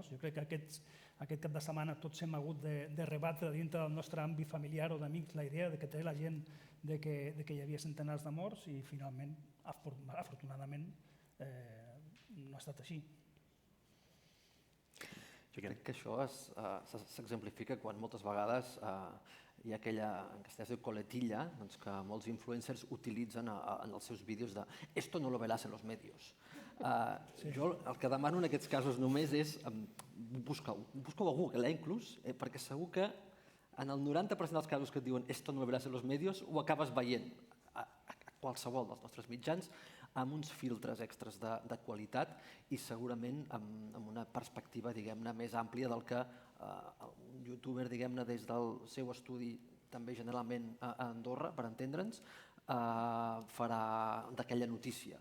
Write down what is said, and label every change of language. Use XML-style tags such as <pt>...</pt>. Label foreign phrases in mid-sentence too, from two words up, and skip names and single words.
<ca>Jo crec que aquest cap de setmana tots hem hagut de rebatre dintre del nostre àmbit familiar o d'amics la idea que té la gent de que hi havia centenars de morts i finalment, afortunadament, no ha estat així. Jo crec que això s'exemplifica quan moltes vegades hi ha aquella, en castellà es diu coletilla, que molts influencers utilitzen en els seus vídeos de</ca> <es>«esto no lo verás en los medios».</es> <ca>Jo el que demano en aquests casos només és busqueu a Google, inclús, perquè segur que en el 90% dels casos que et diuen</ca> <es>«esto no lo verás en los medios»</es> <ca>ho acabes veient a qualsevol dels nostres mitjans, amb uns filtres extras de qualitat i segurament amb una perspectiva més àmplia del que un youtuber des del seu estudi també generalment a Andorra, per entendre'ns, farà d'aquella notícia.</ca>